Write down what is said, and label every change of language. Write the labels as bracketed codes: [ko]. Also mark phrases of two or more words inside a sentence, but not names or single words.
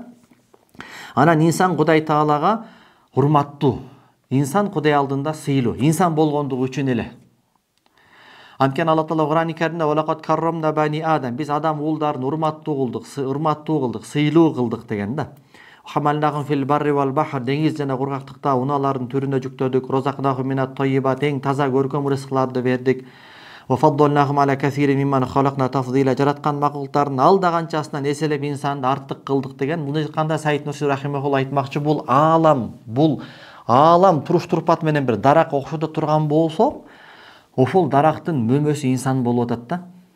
[ky] Анан инсан Кудай Таалага урматтуу, инсан Кудай алдында сыйлуу, инсан болгондугу үчүн эле. Анткени Алла Таала Кур'ан-ы Каримде [ar] "ولقد كرمنا بني آدم", [ky] биз адам уулдарын урматтуу кылдык, сыйлуу кылдык деген да. [ar] وحملناهم في البر والبحر, [ky] деңиз жана кургактыкта унаалардын түрүнө жүктөдүк. [ar] ورزقناهم من الطيبات, [ky] эң таза көркөм рызыкларды бердик. [ar] وفضلناهم على كثير ممن خلقنا تفضيلا, [ky] жараткан макулуктардын алда канчасынан эселеп инсанды артык кылдык деген. Муну айтканда Саид Нурси рахимахулла айтмакчы, бул аалам туруш турпат менен бир дарак окшодо турган болсо, ошол дарактын мөмөсү инсан болуп атат да.